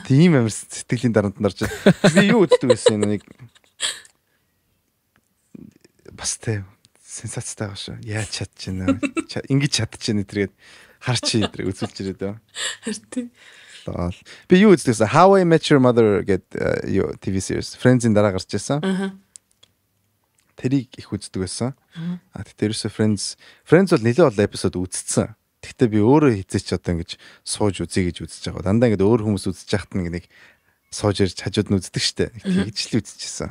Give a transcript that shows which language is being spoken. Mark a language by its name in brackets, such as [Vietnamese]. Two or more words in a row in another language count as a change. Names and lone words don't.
[Mongolian] Тийм амар сэтгэлийн дарамт нарч. Би юу үздэг байсан нэг бас тэ сенсацтай байгаа шүү. Яаж чадчих нь? Ингэж чадчих нь тэргээд харчи эдрэг үзүүлж ирээд байна. Харин. Би юу үздэг байсан? How I Met Your Mother гэдэг [English] TV series. [Mongolian] Friends-ийн дараа гарч ирсэн. Тэрийг их үздэг байсан. Тэрээс Friends бол нэлээд олон эпизод үзсэн. Гэхдээ би өөрөө хизээч одоо ингэж сууж үзье гэж үзэж байгаа. Дандаа ингэж өөр хүмүүс үзэж яхад нэг сууж ирж хажууд нь үздэг штэ. Тэгж л үзчихсэн.